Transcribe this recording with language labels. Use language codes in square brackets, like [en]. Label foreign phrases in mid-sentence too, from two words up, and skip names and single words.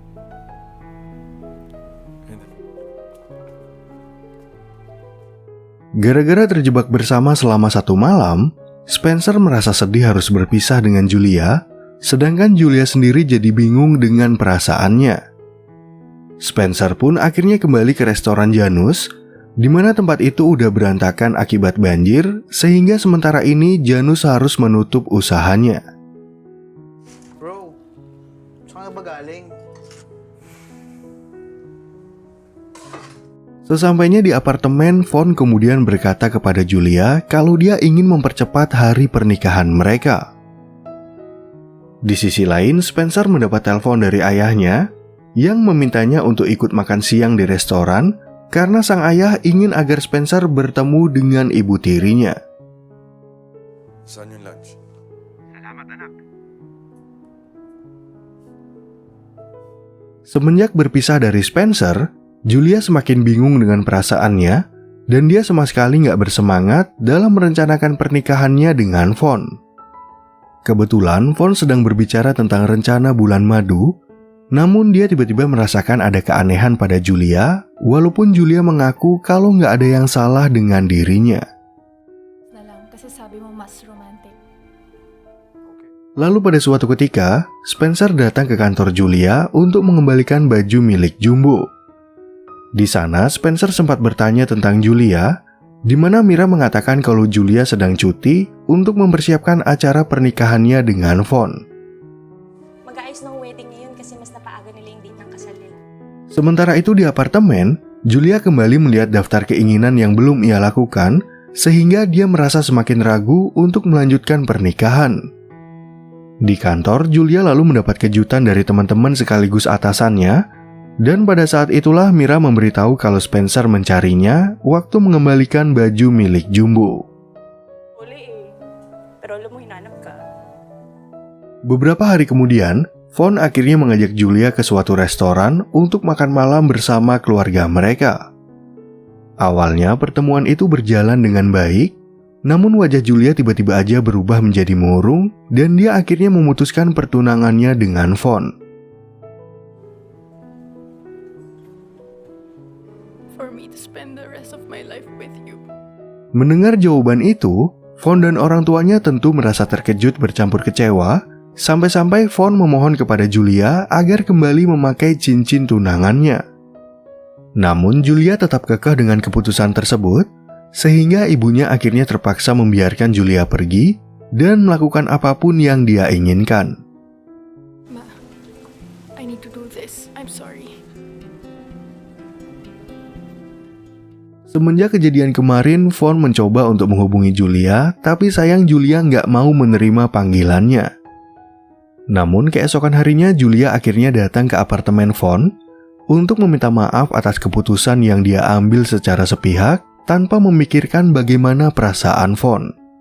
[id] Gara-gara terjebak bersama selama 1 malam, Spencer merasa sedih harus berpisah dengan Julia, sedangkan Julia sendiri jadi bingung dengan perasaannya. Spencer pun akhirnya kembali ke restoran Janus, di mana tempat itu udah berantakan akibat banjir, sehingga sementara ini Janus harus menutup usahanya. [tl] Bro, saan ka ba galing? [id] Sesampainya di apartemen, Vaughn kemudian berkata kepada Julia kalau dia ingin mempercepat hari pernikahan mereka. Di sisi lain, Spencer mendapat telepon dari ayahnya yang memintanya untuk ikut makan siang di restoran karena sang ayah ingin agar Spencer bertemu dengan ibu tirinya. [tl] Saan yung lunch? [id] Semenjak berpisah dari Spencer, Julia semakin bingung dengan perasaannya dan dia sama sekali nggak bersemangat dalam merencanakan pernikahannya dengan Vaughn. Kebetulan Vaughn sedang berbicara tentang rencana bulan madu, namun dia tiba-tiba merasakan ada keanehan pada Julia, walaupun Julia mengaku kalau nggak ada yang salah dengan dirinya. [tl] Kasi sabi mo mas romantic. [id] Lalu pada suatu ketika, Spencer datang ke kantor Julia untuk mengembalikan baju milik Jumbo. Di sana, Spencer sempat bertanya tentang Julia, di mana Mira mengatakan kalau Julia sedang cuti untuk mempersiapkan acara pernikahannya dengan Vaughn. [tl] Mag-aayos ng wedding ngayon kasi mas napaaga nila yung date ng kasal nila. [id] Sementara itu di apartemen, Julia kembali melihat daftar keinginan yang belum ia lakukan, sehingga dia merasa semakin ragu untuk melanjutkan pernikahan. Di kantor, Julia lalu mendapat kejutan dari teman-teman sekaligus atasannya, dan pada saat itulah Mira memberitahu kalau Spencer mencarinya waktu mengembalikan baju milik Jumbo. [tl] Uli pero alam mo hinanap ka. [id] Beberapa hari kemudian, Vaughn akhirnya mengajak Julia ke suatu restoran untuk makan malam bersama keluarga mereka. Awalnya pertemuan itu berjalan dengan baik, namun wajah Julia tiba-tiba aja berubah menjadi murung dan dia akhirnya memutuskan pertunangannya dengan Vaughn. [en] For me to spend the rest of my life with you. [id] Mendengar jawaban itu, Vaughn dan orang tuanya tentu merasa terkejut bercampur kecewa, sampai-sampai Vaughn memohon kepada Julia agar kembali memakai cincin tunangannya. Namun Julia tetap kekeh dengan keputusan tersebut, sehingga ibunya akhirnya terpaksa membiarkan Julia pergi dan melakukan apapun yang dia inginkan. [en] Ma, I need to do this. I'm sorry. [id] Semenjak kejadian kemarin, Vaughn mencoba untuk menghubungi Julia, tapi sayang Julia nggak mau menerima panggilannya. Namun keesokan harinya Julia akhirnya datang ke apartemen Vaughn untuk meminta maaf atas keputusan yang dia ambil secara sepihak tanpa memikirkan bagaimana perasaan Vaughn.